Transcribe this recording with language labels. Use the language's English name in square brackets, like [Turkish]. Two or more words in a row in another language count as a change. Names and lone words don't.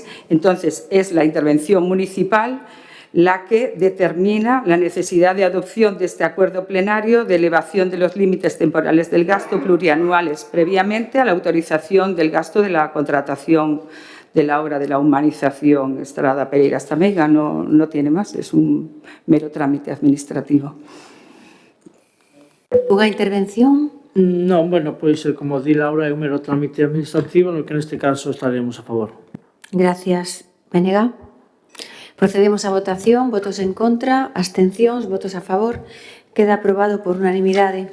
[Spanish] Entonces, es la intervención municipal la que determina la necesidad de adopción de este acuerdo plenario de elevación de los límites temporales del gasto plurianuales previamente a la autorización del gasto de la contratación de la obra de la humanización Estrada Pereira hasta Meiga. No tiene más, es un mero trámite administrativo. [Galician] Unha intervención? Non, bueno, pois, como di Laura, é un mero trámite administrativo no que neste caso estaremos a favor. Gracias. Benega? Procedemos á votación. Votos en contra, abstencións, votos a favor. Queda aprobado por unanimidade.